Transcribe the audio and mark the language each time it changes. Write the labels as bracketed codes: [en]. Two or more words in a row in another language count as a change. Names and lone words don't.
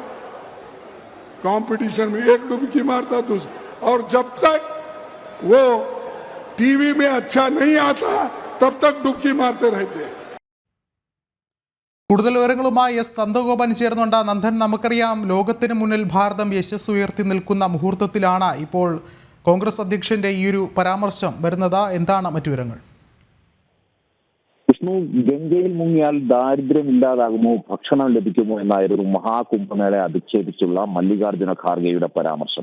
[hi] कंपटीशन में एक डुबकी मारता दूसरा, और जब तक वो टीवी में अच्छा नहीं आता तब तक डुबकी मारते रहते. [ml] കൂടുതൽ വിവരങ്ങളുമായി നന്ദഗോപൻ ചേർന്നുണ്ട്. നന്ദൻ, നമുക്കറിയാം ലോകത്തിന് മുന്നിൽ ഭാരതം യശസ് ഉയർത്തി നിൽക്കുന്ന മുഹൂർത്തത്തിലാണ് ഇപ്പോൾ കോൺഗ്രസ് അധ്യക്ഷന്റെ ഈ ഒരു പരാമർശം വരുന്നത്. എന്താണ് മറ്റു വിവരങ്ങൾ? വിഷ്ണു, ഗംഗയിൽ മുങ്ങിയാൽ ദാരിദ്ര്യം ഇല്ലാതാകുമോ, ഭക്ഷണം ലഭിക്കുമോ എന്നായിരുന്നു മഹാകുംഭമേളയെ അധിക്ഷേപിച്ചുള്ള മല്ലികാർജുന ഖാർഗെയുടെ പരാമർശം.